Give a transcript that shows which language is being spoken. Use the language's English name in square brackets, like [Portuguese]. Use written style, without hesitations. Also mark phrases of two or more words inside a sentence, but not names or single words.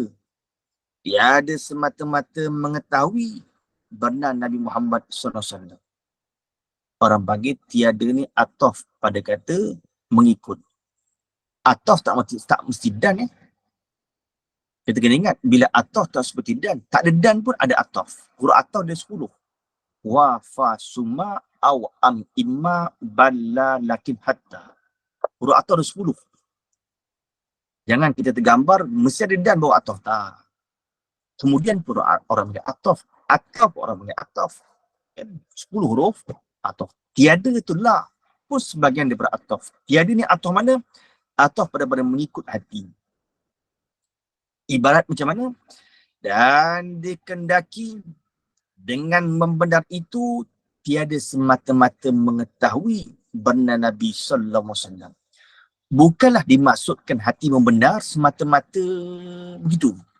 [Malay] Tiada semata-mata mengetahui benar Nabi Muhammad SAW. Orang bagi tiada ni ataf pada kata mengikut. Ataf tak mesti dan. Kita kena ingat, bila ataf tak seperti dan, tak ada dan pun ada ataf. Huruf ataf dia 10. [Arabic] و ف ثم أو أم إما بل لكن, hatta. [Malay] Huruf ataf ada 10. Jangan kita tergambar, mesti ada dan bawa ataf. Tak. Kemudian pun orang panggil ataf. Ataf orang panggil ataf. 10 huruf ataf. Tiada itulah pun sebagian daripada ataf. Tiada ni ataf mana? Ataf pada mengikut hati. Ibarat macam mana? Dan dikendaki dengan membenar itu tiada semata-mata mengetahui benar Nabi [Arabic] صلى الله عليه وسلم. [Malay] Bukanlah dimaksudkan hati membenar semata-mata begitu.